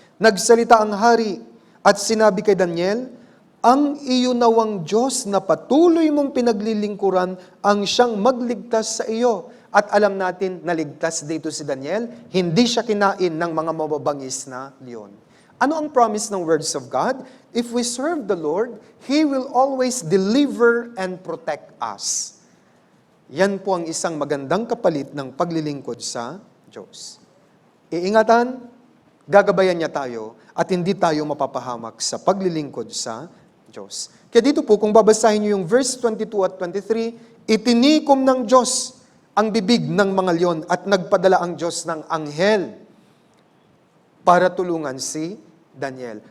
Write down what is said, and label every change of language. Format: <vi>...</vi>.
<tl>Nagsalita ang hari at sinabi kay Daniel, ang iyo nawang Diyos na patuloy mong pinaglilingkuran ang siyang magligtas sa iyo. At alam natin, naligtas dito si Daniel, hindi siya kinain ng mga mababangis na leon. Ano ang</tl> <en>promise ng words of God? If we serve the Lord, He will always deliver and protect us.</en> <tl>Yan po ang isang magandang kapalit ng paglilingkod sa Diyos. Iingatan, gagabayan niya tayo, at hindi tayo mapapahamak sa paglilingkod sa Diyos. Kaya dito po, kung babasahin niyo yung verse 22 at 23, itinikom ng Diyos ang bibig ng mga leon at nagpadala ang Diyos ng anghel para tulungan si Daniel.</tl>